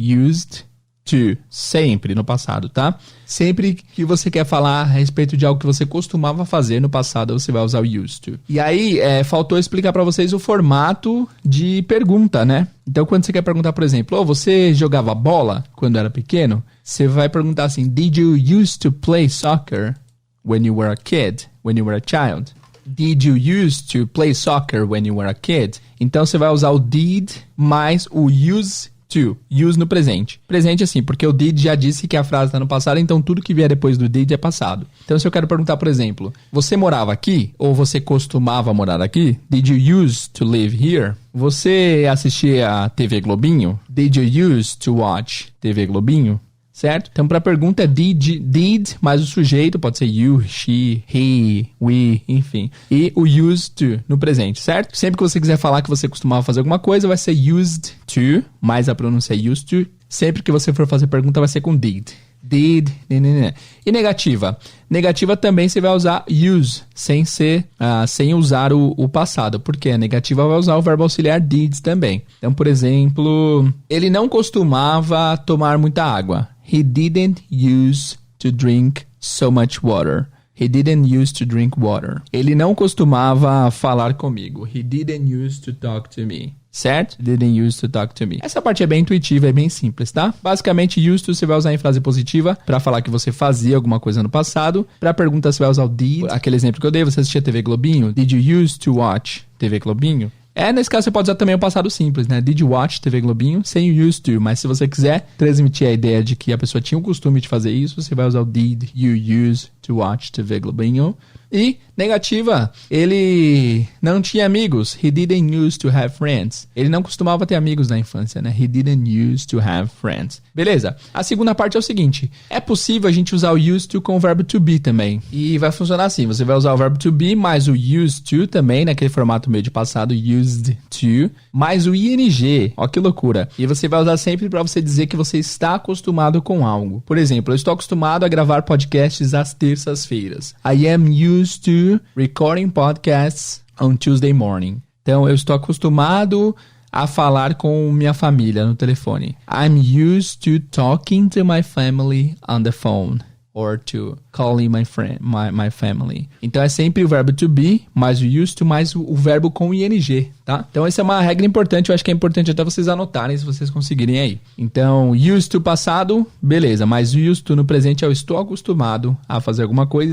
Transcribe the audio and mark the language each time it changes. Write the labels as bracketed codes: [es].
[pt] Used to. Sempre no passado, tá? Sempre que você quer falar a respeito de algo que você costumava fazer no passado, você vai usar o used to. E aí, faltou explicar pra vocês o formato de pergunta, né? Então, quando você quer perguntar, por exemplo, você jogava bola quando era pequeno? Você vai perguntar assim, [en] did you used to play soccer when you were a kid? When you were a child? Did you used to play soccer when you were a kid? [pt] Então, você vai usar o did mais o use to. Use no presente. Presente assim, porque o did já disse que a frase está no passado, então tudo que vier depois do did é passado. Então, se eu quero perguntar, por exemplo, você morava aqui? Ou você costumava morar aqui? [en] Did you used to live here? [pt] Você assistia a TV Globinho? [en] Did you used to watch TV Globinho? [pt] Certo? Então, para a pergunta é did mais o sujeito, pode ser you, she, he, we, enfim. E o used to no presente, certo? Sempre que você quiser falar que você costumava fazer alguma coisa, vai ser used to, mais a pronúncia é used to. Sempre que você for fazer pergunta, vai ser com did. Did, E negativa? Negativa também você vai usar use, sem usar o passado. Porque a negativa vai usar o verbo auxiliar did também. Então, por exemplo, ele não costumava tomar muita água. [en] He didn't use to drink so much water. He didn't use to drink water. [pt] Ele não costumava falar comigo. [en] He didn't use to talk to me. [pt] Certo? [en] Didn't use to talk to me. [pt] Essa parte é bem intuitiva, é bem simples, tá? Basicamente, used to você vai usar em frase positiva para falar que você fazia alguma coisa no passado. Para pergunta, você vai usar o did. Aquele exemplo que eu dei, você assistia TV Globinho? [en] Did you use to watch TV Globinho? [pt] Nesse caso você pode usar também o passado simples, né? [en] Did you watch TV Globinho? [pt] Sem o used to. Mas se você quiser transmitir a ideia de que a pessoa tinha o costume de fazer isso, você vai usar o [en] did you use to watch TV Globinho. [pt] E negativa, ele não tinha amigos. [en] He didn't use to have friends. [pt] Ele não costumava ter amigos na infância, né? [en] He didn't use to have friends. [pt] Beleza. A segunda parte é o seguinte. É possível a gente usar o used to com o verbo to be também. E vai funcionar assim. Você vai usar o verbo to be mais o used to também, naquele formato meio de passado, used to, mais o ing. Ó que loucura. E você vai usar sempre para você dizer que você está acostumado com algo. Por exemplo, eu estou acostumado a gravar podcasts às terças-feiras. [en] I am used to recording podcasts on Tuesday morning. [pt] Então, eu estou acostumado a falar com minha família no telefone. [en] I'm used to talking to my family on the phone. Or to calling my family. [pt] Então, é sempre o verbo to be, mais o used to, mais o verbo com ing, tá? Então, essa é uma regra importante. Eu acho que é importante até vocês anotarem, se vocês conseguirem aí. Então, used to passado, beleza. Mas used to no presente, eu estou acostumado a fazer alguma coisa.